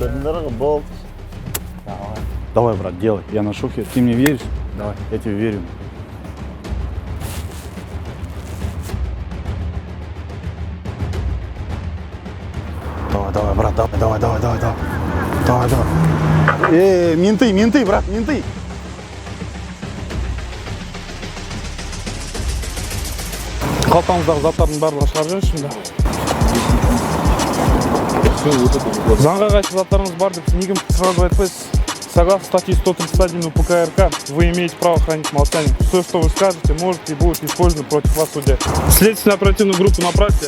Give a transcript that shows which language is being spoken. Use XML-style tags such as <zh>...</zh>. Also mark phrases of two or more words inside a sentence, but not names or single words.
<ru>Работать. Давай. Давай, брат, делай. Я на шухе. Ты мне веришь? Давай, я тебе верю. Давай, брат, давай. Давай. Менты, брат, менты.</ru> <kk>Қалтаңыздағы заттардың барлығы шығарып жіберші да. Заңға қайшы заттарыңыз бар деп неге сразу айтпайсыз?</kk> <ru>Согласно статьи 131 УПК РК, вы имеете право хранить молчание. Все, что вы скажете, может и будет использовано против вас в суде. Следственную оперативную группу направьте.</ru>